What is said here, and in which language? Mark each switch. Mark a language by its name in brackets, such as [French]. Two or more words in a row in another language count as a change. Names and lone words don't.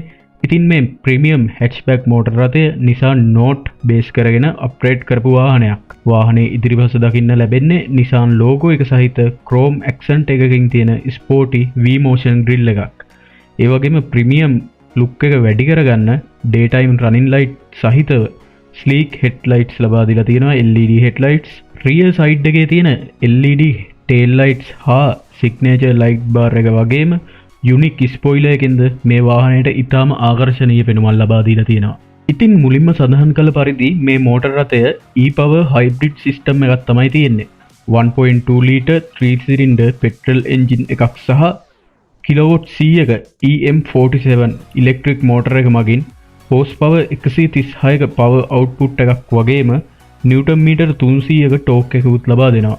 [Sinhala] ඉතින් මේ [English] premium hatchback [Sinhala] මෝටර රථය Nissan Note බේස් කරගෙන අප්ග්‍රේඩ් කරපු වාහනයක්. වාහනේ ඉදිරිපස දකින්න ලැබෙන්නේ Nissan logo එක සහිත [English] chrome accent [Sinhala] එකකින් තියෙන [English] sporty V-motion grill [Sinhala] එකක්. ඒ වගේම [English] premium look [Sinhala] එක වැඩි කරගන්න [English] daytime running light [Sinhala] සහිතව [English] sleek headlights [Sinhala] ලබා දීලා තියෙනවා. [English] LED headlights, rear side [Sinhala] එකේ තියෙන [English] LED tail lights [Sinhala] හා [English] signature light bar [Sinhala] එක වගේම [English] unique spoiler [Sinhala] එකකින්ද මේ වාහනයට ඉතාම ආකර්ශනීය පෙනුමක් ලබා දීලා තියෙනවා. ඉතින් මුලින්ම සඳහන් කළ පරිදි මේ මෝටර රථය [English] e-power hybrid system [Sinhala] එකක් තමයි තියෙන්නේ. [English] 1.2 litre 3 cylinder petrol engine [Sinhala] එකක් සහ කිලෝවොට් 100ක [English] EM47 electric motor [Sinhala] එක මගින් [English] horse power [Sinhala] 136ක [English] power output [Sinhala] එකක් වගේම [English] newton metre [Sinhala] 300ක ටෝක් එකකුත් ලබා දෙනවා.